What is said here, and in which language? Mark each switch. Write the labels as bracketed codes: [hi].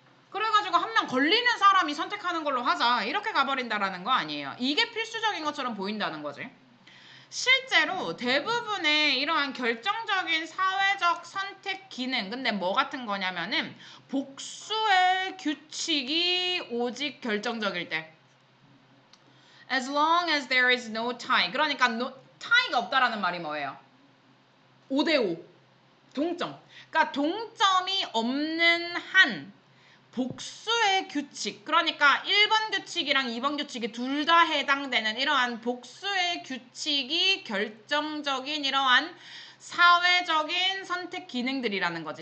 [ko] 그래가지고 한 명 걸리는 사람이 선택하는 걸로 하자. 이렇게 가버린다라는 거 아니에요. 이게 필수적인 것처럼 보인다는 거지. 실제로 대부분의 이러한 결정적인 사회적 선택 기능, 근데 뭐 같은 거냐면은 복수의 규칙이 오직 결정적일 때. [en] As long as there is no tie. [ko] 그러니까 tie가 없다라는 말이 뭐예요? 5대5. 동점. 그러니까 동점이 없는 한 복수의 규칙, 그러니까 1번 규칙이랑 2번 규칙이 둘 다 해당되는 이러한 복수의 규칙이 결정적인 이러한 사회적인 선택 기능들이라는 거지.